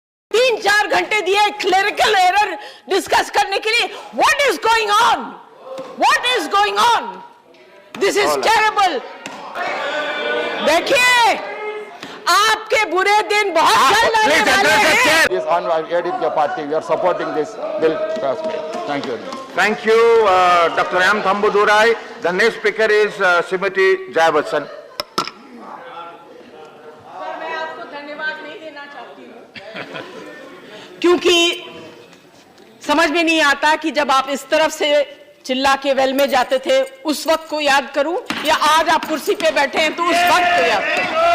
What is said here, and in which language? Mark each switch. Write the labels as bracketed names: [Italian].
[Hindi] 3-4 घंटे दिए clerical error discuss करने के लिए। [English] What is going on? What is going on? This is terrible. [Hindi] देखिए, आपके बुरे दिन बहुत जल्द आने वाले हैं। [English] This on ADP party, we are supporting this bill. Thank you. Thank you, Dr. M. Thambudurai. The next speaker is Srimati Jaya Bachchan. [Hindi] मैं आपको धन्यवाद नहीं देना चाहती हूँ क्योंकि समझ में नहीं आता कि जब आप इस तरफ से चिल्ला के वेल में जाते थे उस वक्त को याद करूं या आज आप कुर्सी पे बैठे हैं तो उस वक्त को याद करूं।